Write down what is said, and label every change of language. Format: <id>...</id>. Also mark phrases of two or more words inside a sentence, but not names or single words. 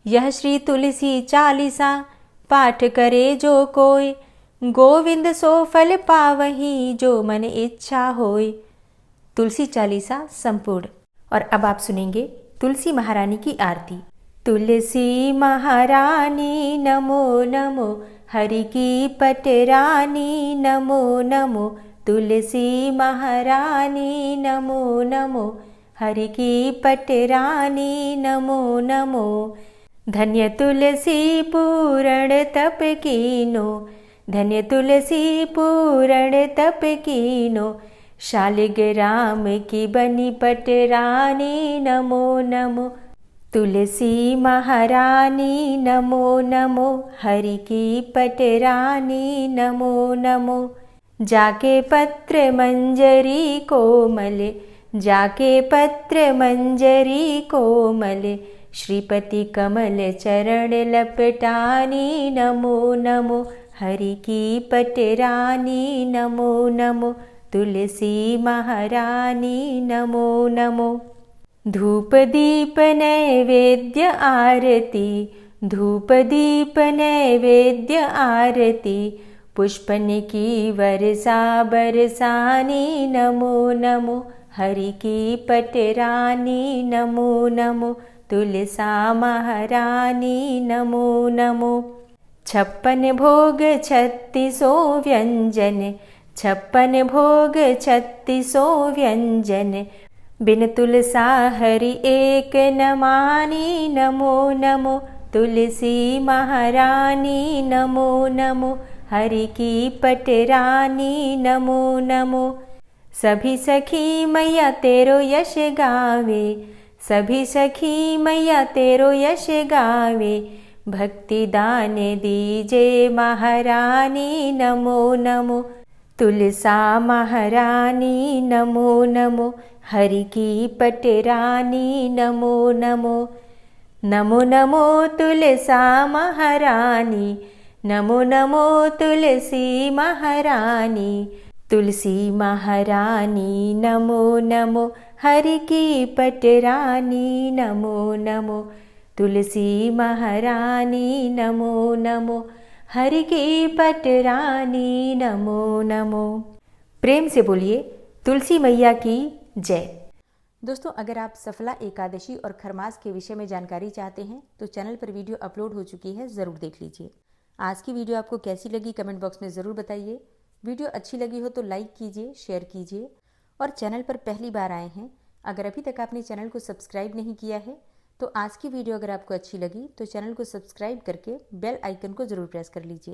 <hi>यह श्री तुलसी चालीसा पाठ करे जो कोय, गोविंद सो फल पावही जो मन इच्छा होय। तुलसी चालीसा संपूर्ण। और अब आप सुनेंगे तुलसी महारानी की आरती। तुलसी महारानी नमो नमो, हरि की पटरानी नमो नमो। तुलसी महारानी नमो नमो, हरि की पटरानी नमो नमो। धन्य तुलसी पूरण तप कीनो, धन्य तुलसी पूरण तप कीनो। शालिग्राम की बनी पटरानी नमो नमो। तुलसी महारानी नमो नमो, हरि की पटरानी नमो नमो। जाके पत्र मंजरी कोमल, जाके पत्र मंजरी कोमल। श्रीपति कमल चरण लपटानी नमो नमो, हरि की पटरानी नमो नमो। तुलसी महारानी नमो नमो। धूप दीप नैवेद्य आरती, धूप दीप नैवेद्य आरती। पुष्पन की वर्षा बरसानी नमो नमो, हरि की पटरानी नमो नमो। तुलसा महारानी नमो नमो। 56 भोग 36 व्यंजन, 56 भोग 36 व्यंजन। बिन तुलसा हरि एक न मानी नमो नमो। तुलसी महारानी नमो नमो, हरि की पटरानी नमो नमो। सभी सखी मैया तेरो यश गावे, सभी सखी मैया तेरो यश गावे। भक्ति दान दीजे महारानी नमो नमो। तुलसा महारानी नमो नमो, हरि की पटरानी नमो नमो। नमो नमो तुलसा महारानी, नमो नमो तुलसी महारानी। तुलसी महारानी नमो नमो, हरि की पटरानी नमो नमो। तुलसी महारानी नमो नमो, हरि की पटरानी नमो नमो। प्रेम से बोलिए तुलसी मैया की जय। दोस्तों, अगर आप सफला एकादशी और खरमास के विषय में जानकारी चाहते हैं तो चैनल पर वीडियो अपलोड हो चुकी है, ज़रूर देख लीजिए। आज की वीडियो आपको कैसी लगी</hi> <en>comment box</en> <hi>में ज़रूर बताइए। वीडियो अच्छी लगी हो तो लाइक कीजिए, शेयर कीजिए। और चैनल पर पहली बार आए हैं, अगर अभी तक आपने चैनल को सब्सक्राइब नहीं किया है तो आज की वीडियो अगर आपको अच्छी लगी तो चैनल को सब्सक्राइब करके</hi> <en>bell icon</en> <hi>को ज़रूर प्रेस कर लीजिए।</hi>